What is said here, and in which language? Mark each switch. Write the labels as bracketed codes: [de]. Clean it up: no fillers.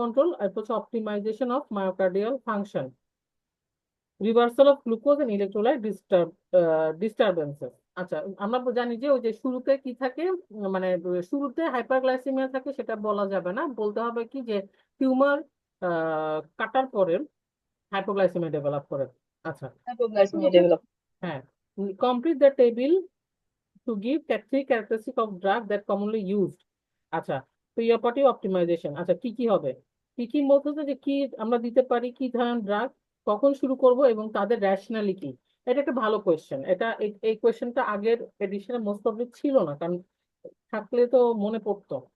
[en] control, [bn] আর হচ্ছে [en] Optimization of myocardial function, reversal of glucose and electrolyte disturbances. [bn] আচ্ছা, আমরা জানি যে ওই যে শুরুতে কি থাকে, মানে শুরুতে হাইপারগ্লাইসেমিয়া থাকে সেটা বলা যাবে না, বলতে হবে কি যে টিউমার কাটার পরে হাইপোগ্লাইসেমিয়া ডেভেলপ করে। আচ্ছা, তারপর হাইপোগ্লাইসেমিয়া হচ্ছে, ডেভেলপ। [en] হ্যাঁ, complete the table to give three characteristics of drug that commonly used। [bn] আচ্ছা, প্রিয়পার্টি অপটিমাইজেশন, আচ্ছা কি কি হবে, কি কি বলতে যে কি আমরা দিতে পারি, কি ধরনের ড্রাগ, কখন শুরু করব এবং তাদের র্যাশনালি কি। এটা একটা ভালো কোয়েশ্চেন। এটা এই কোয়েশ্চেনটা আগের এডিশনে মোস্ট অফ ছিল না, কারণ থাকলে তো মনে পড়তো।